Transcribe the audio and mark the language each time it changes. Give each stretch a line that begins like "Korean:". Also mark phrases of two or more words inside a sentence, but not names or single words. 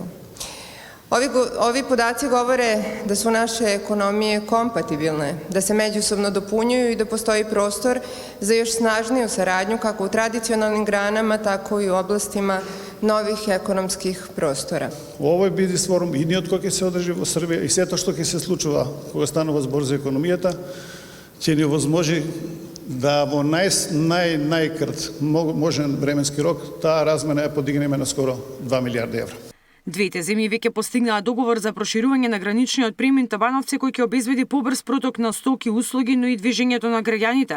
Serbian: Ovi podaci govore da su naše ekonomije kompatibilne, da se međusobno dopunjuju i da postoji prostor za još snažniju saradnju kako u tradicionalnim granama, tako i u oblastima novih ekonomskih prostora.
Macedonian: У овој бизнис форум идниот кој ќе се одржи во Србија и сето што ќе се случува кога станува збор за економијата ќе ни овозможи да во најкрт можен временски рок таа размена ја подигнеме на скоро 2 милиарди евра. Двете земји веќе постигнаа договор за проширување на граничниот премин Табановци кој ќе обезбеди побрз проток на стоки и услуги, но и движењето на граѓаните.